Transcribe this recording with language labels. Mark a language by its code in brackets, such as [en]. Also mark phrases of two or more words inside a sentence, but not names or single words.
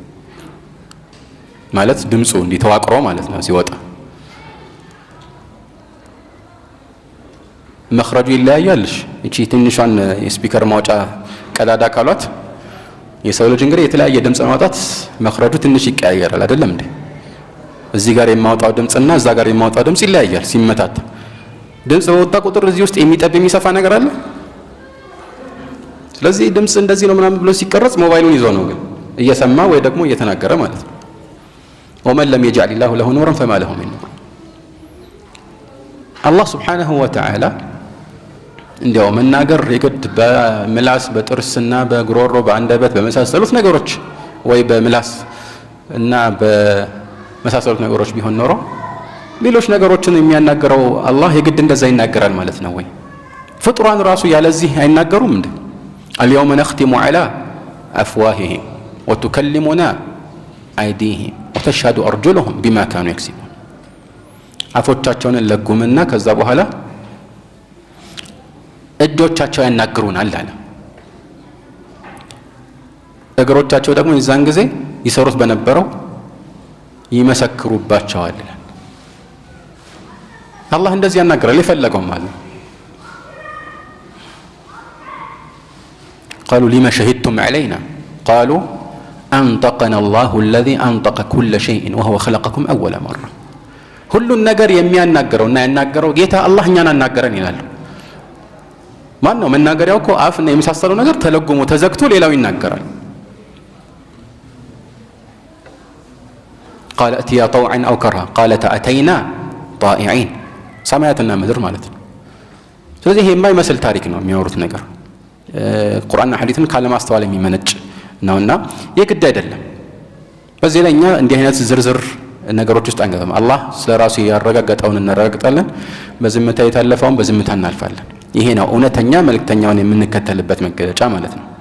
[am] ማለት ድምጹ እንዲተዋቅሮ ማለት ነው ሲወጣ መخرጁ ይለያያልሽ። እቺ ትንሿን የስፒከር ማውጫ ቀዳዳ ካሏት የሰው ልጅ እንግዲህ የተለያየ ድምጽ ማውጣት መخرጁ ትንሽ ይቀያየራል አይደለም እንዴ? እዚህ ጋር የማውጣው ድምጽና እዛ ጋር የማውጣው ድምጽ ይለያያል ሲመታታ። ድምጽ በወጣ ቁጥር እዚህ ውስጥ የሚጠብ የሚሰፋ ነገር አለ። ስለዚህ ድምጽ እንደዚህ ነው ምናምን ብሎ ሲቀረጽ ሞባይሉን ይዞ ነው ግን እየሰማ ወይ ደግሞ እየተናገረ ማለት ነው። [ar] ومن لم يجعل الله له نورا فما له من نور الله سبحانه وتعالى [am] እንዲያው መናገር የግድ በምላስ በጥርስና በግሮሮ በአንደበት በመሳሰሉት ነገሮች ወይ በምላስ እና በመሳሰሉት ነገሮች ቢሆን ኖሮ ሌሎች ነገሮችን የሚያናገረው አላህ የግድ እንደዛ ይናገራል ማለት ነው ወይ? ፍጡራን ራሱ ያለዚህ አይናገሩም እንዴ? [ar] اليوم نختم على أفواههم وتكلمنا أيديهم وتشهد أرجلهم بما كانوا يكسبون [am] አፎቻቸውን ለጉምና ከዛ በኋላ እጆቻቸው ያናግሩናል አለ። እግሮቻቸው ደግሞ የዛን ጊዜ ይሰሩት በነበረው ይመሰክሩባቸዋል። አላህ እንደዚህ ያናገራል የፈለገው ማለት [ar] قالوا لما شهدتم علينا قالوا أنطقنا الله الذي أنطق كل شيء وهو خلقكم أول مرة [am] ሁሉን ነገር የሚያናገረውና ያናገረው ጌታ አላህ እኛን አናገረን ይላሉ። ማን ነው መናገሪያው? እኮ አፍና የመሳሰለው ነገር ተለጉሞ ተዘግቶ ሌላው ይናገራል። [ar] قال اتيا طوعا او كرها قالت اتينا طائعين [am] ሰማያትና ምድር ማለት ነው። ስለዚህ ይሄ የማይመስል ታሪክ ነው የሚያወሩት ነገር ቁርአንና ሐዲስን ካለማስተዋል የሚመነጭ ነውና የግድ አይደለም። በዚህ ላይ እኛ እንዲህ አይነት ዝርዝር ነገሮች ውስጥ አንገባም። አላህ ስለራሱ ያረጋገጠውን እናረጋግጣለን፣ በዝምታ የታለፈውን በዝምታ እናልፋለን። ይሄ ነው እውነተኛ መልእክተኛውን የምንከተልበት መገለጫ ማለት ነው።